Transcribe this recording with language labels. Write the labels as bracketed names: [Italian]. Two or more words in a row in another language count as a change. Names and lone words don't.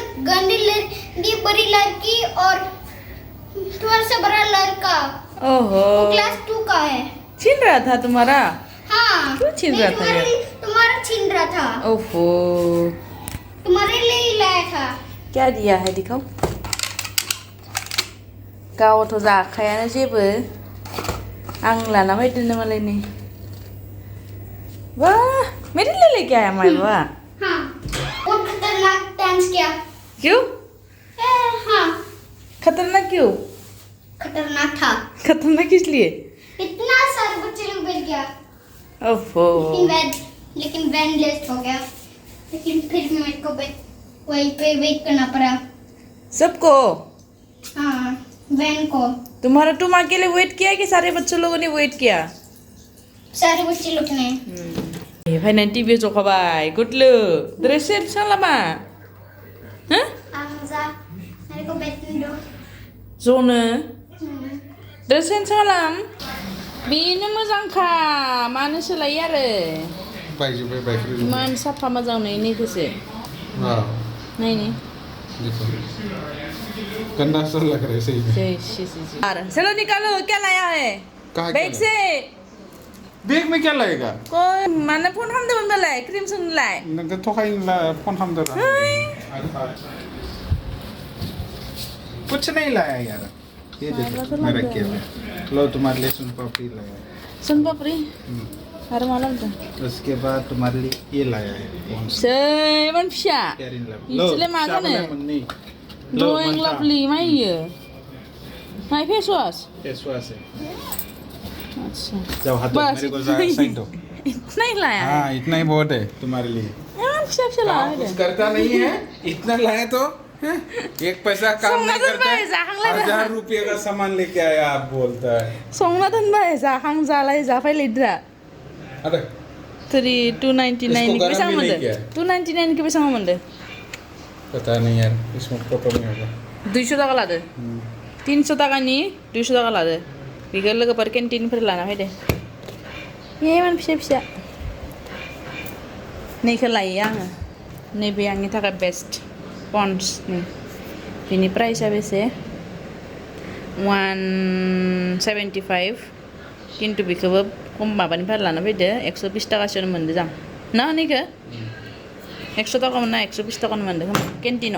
[Hindi] ये गंदी ये बड़ी लड़की और थोड़ा सा बड़ा लड़का ओहो क्लास 2 का है छीन रहा था तुम्हारा हाँ क्यों छीन रहा था यार तुम्हारा छीन रहा था ओहो तुम्हारे लिए ही लाया था क्या दिया है दिखाओ [Bodo] गावथ' जाखायानो जेबो आं लाना फैदोंनो मालायनि [Hindi] वाह मेरे लिए लेके आया मायबा हाँ बहुत खतरनाक डांस किया क्यों हाँ खतरनाक क्यों खतरनाक था खतरनाक किस लिए इतना सारे बच्चे लोग बैठ गया ओहो लेकिन वैन लेट हो गया लेकिन फिर भी मेरे को वहीं पे वेट करना पड़ा सबको हाँ वैन को तुम्हारा तुम अकेले वेट किया कि सारे बच्चों लोगों ने वेट किया सारे बच्चे लोग ने [Bodo] फैनानै टिभि जखाबाय गुडलु [English] dress change [Bodo] खालामा हो [Hindi] आंजा मेरे को बैठने दो [Bodo] ज'नो [English] dress change [Bodo] खालाम बेनो मोजांखा मानो सोलायो आरो बायजोब्बाय बायख्रि इमान साफा मोजां नुयो नैखौसो नायनि [Hindi] गंदा सा लग रहा है सही में चलो निकालो क्या लाया है बैग से बैग में क्या लाएगा [Bodo] कोई माने फन खालामदोंमोन नालाय क्रिम सोनलाय नोंखौ थगायनो फन खालामदों [Hindi] कुछ नहीं लाया यार ये देखो मैं रख के लो तुम्हारे लिए सुन पापड़ी लाया [Bodo] सुन पापड़ी आरो मा लाबोदों [Hindi] उसके बाद तुम्हारे लिए ये लाया है [Bodo] इमान फिसा इसेलाय मा जानो Dwng lovely मा इयो माय फेस वाश [Hindi] है अच्छा जाओ हाथ धो मेरे को साइड दो इतना ही लाया हाँ इतना ही बहुत है तुम्हारे लिए फिसा फिसा लाया कुछ करता नहीं है इतना लाया तो एक पैसा काम नहीं करता है 1000 रुपये का सामान लेके आया आप बोलता है [Bodo] संना दोनबाय जाखां जालाय जाफायलायद्रा [Hindi] अरे [Bodo] 299 की बेसां मोनदो 299 की बेसां मोनदो [Hindi] पता नहीं यार इसमें फोटो नहीं होगा [Bodo] 200 टाका लादो 300 टाकानि 200 टाका लादो बेखौ लोगोफोर केन्टिनफोर लाना फैदो इमान फिसा फिसा नैखौ लायो आङो नैबे आंनि थाखाय बेस्ट पन्ड्सनि बेनि प्राइसआ बेसे 175 खिन्थु बेखौबो खम माबानिफ्राय लाना फैदो 120 टाकासोनो मोनदो जां ना नैखौ 100 टाका मोनना 120 टाकानो मोनदो खोमा केन्टिनाव